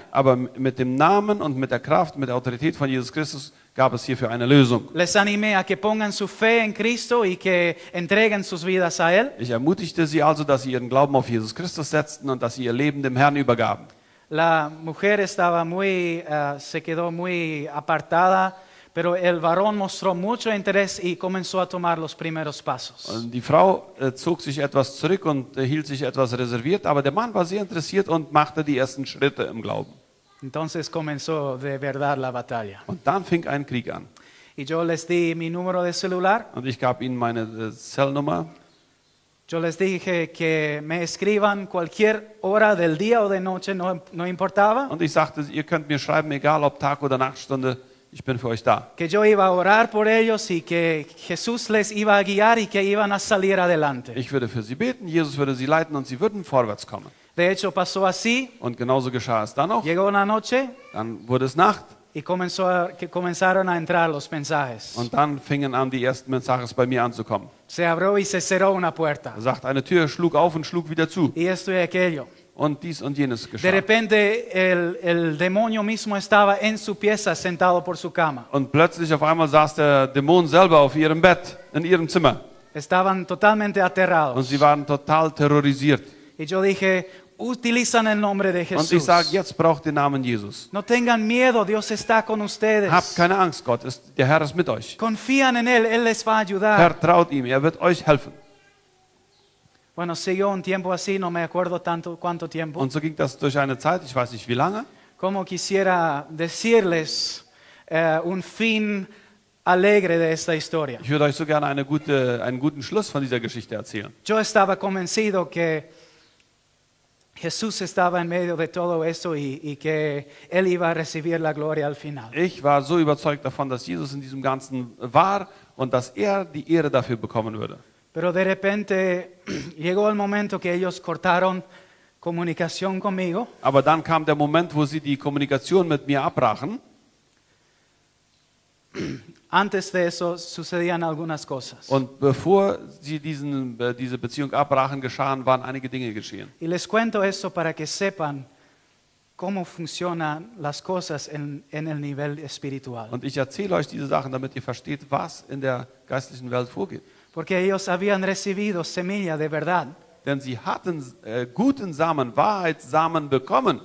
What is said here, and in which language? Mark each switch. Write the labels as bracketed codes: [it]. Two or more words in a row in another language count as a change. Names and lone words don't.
[de] Aber mit dem Namen und mit der Kraft, mit der Autorität von Jesus Christus gab es hierfür eine Lösung. [es] Les animé a que pongan su fe en Cristo y que entreguen sus vidas a Él. [de] Ich ermutigte sie also, dass sie ihren Glauben auf Jesus Christus setzten und dass sie ihr Leben dem Herrn übergaben. [es] La mujer estaba se quedó muy apartada, pero el varón mostró mucho interés y comenzó a tomar los primeros pasos. [de] Und die Frau zog sich etwas zurück und hielt sich etwas reserviert, aber der Mann war sehr interessiert und machte die ersten Schritte im Glauben. [es] Entonces comenzó de verdad la batalla. [de] Und dann fing ein Krieg an. [es] Y yo les di mi número de celular. [de] Und ich gab ihnen meine Zellnummer. [es] Yo les dije que me escriban cualquier hora del día o de noche, no importaba. [de] Und ich sagte, ihr könnt mir schreiben, egal ob Tag oder Nachtstunde, ich bin für euch da. [es] Que yo iba a orar por ellos y que Jesús les iba a guiar y que iban a salir adelante. [de] Ich würde für sie beten, Jesus würde sie leiten und sie würden vorwärts kommen. [es] De hecho, pasó así. [de] Und genauso geschah es dann noch. [es] Llegó una noche [de] Dann wurde es Nacht [es] y comenzaron a entrar los mensajes. [de] und dann fingen an, die ersten Mensajes bei mir anzukommen. [es] Se abrió y se cerró una puerta. [de] Er sagt, eine Tür schlug auf und schlug wieder zu. [es] Y esto y aquello. [de] Und dies und jenes [es] De [de] geschah. [es] repente el demonio mismo estaba en su pieza sentado por su cama. [de] Und plötzlich auf einmal saß der Dämon selber auf ihrem Bett, in ihrem Zimmer. [es] Estaban totalmente [de] Und [es] aterrados. [de] sie waren total terrorisiert. [es] Y yo dije, utilizan el nombre de [de] Und ich [es] Jesús. [de] sage, jetzt braucht den Namen Jesus. [es] No tengan miedo, Dios está con ustedes. [de] Habt keine Angst, der Herr ist mit euch. [es] Confían en Él, Él les va a ayudar. [de] Vertraut ihm, er wird euch helfen. [es] Bueno, siguió un tiempo así, no me acuerdo tanto cuánto tiempo. [de] Und so ging das durch eine Zeit, ich weiß nicht wie lange. [es] Como quisiera decirles un fin alegre de esta historia. [de] Ich würde euch so gerne einen guten Schluss von dieser Geschichte erzählen. [es] Yo estaba convencido que Jesús estaba en medio de todo eso y que Él iba a recibir la gloria al final. [de] Ich war so überzeugt davon, dass Jesus in diesem Ganzen war und dass er die Ehre dafür bekommen würde. [es] Pero de repente llegó el momento que ellos cortaron comunicación conmigo. [de] Aber dann kam der Moment, wo sie die Kommunikation mit mir abbrachen. [es] Antes de eso sucedían algunas cosas. [de] Und bevor sie diese Beziehung abbrachen, waren einige Dinge geschehen. [es] Y les cuento eso para que sepan cómo funcionan las cosas en el nivel espiritual. [de] Und ich erzähle euch diese Sachen, damit ihr versteht, was in der geistlichen Welt vorgeht. [es] Porque ellos habían recibido semilla de verdad. [de] Denn sie hatten guten Samen, Wahrheitssamen bekommen.